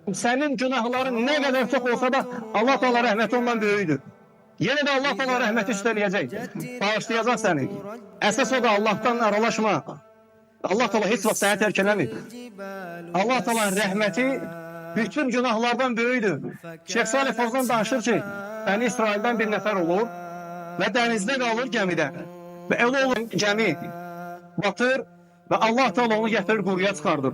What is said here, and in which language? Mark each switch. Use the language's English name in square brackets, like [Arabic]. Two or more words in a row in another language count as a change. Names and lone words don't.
[Turkish] Senin günahların ne kadar çok olsa da Allah Teala rahmeti ondan böyüdür. Yine de Allah Teala rahmeti üsteleyecek. Bağışlayacak seni. [Azerbaijani] Esas o da Allah'tan aralaşma. Allah Teala hiç vaxt səni tərk eləmir. Allah Teala rahmeti bütün günahlardan böyüdür. Şeyh Salih Fozan danışır ki, Bəni İsraildən bir nəfər olur və dənizdə qalır gəmidə. Və elə olur gəmi batır və Allah Teala onu gətirir quruya çıxardır.